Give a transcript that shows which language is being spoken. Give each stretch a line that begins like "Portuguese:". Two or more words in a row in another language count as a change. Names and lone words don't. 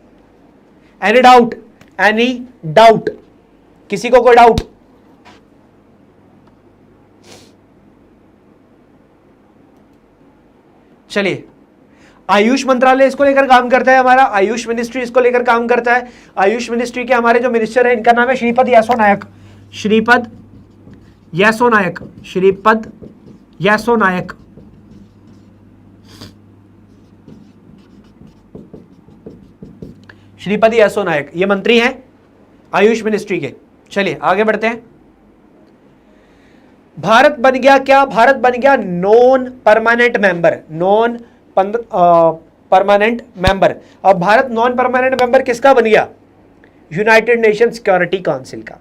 English: Any doubt?
Hindi: किसी को कोई डाउट? चलिए, आयुष मंत्रालय इसको लेकर काम करता है, हमारा आयुष मिनिस्ट्री इसको लेकर काम करता है। आयुष मिनिस्ट्री के हमारे जो मिनिस्टर है इनका नाम है श्रीपद येसो नायक, श्रीपद येसो नायक, श्रीपद येसो नायक। श्रीपद येसो नायक ये मंत्री हैं आयुष मिनिस्ट्री के। चलिए आगे बढ़ते हैं। भारत बन गया क्या? भारत बन गया
English: non permanent member, non permanent member.
Hindi: अब भारत नॉन परमानेंट मेंबर किसका बन गया? यूनाइटेड नेशन सिक्योरिटी काउंसिल का।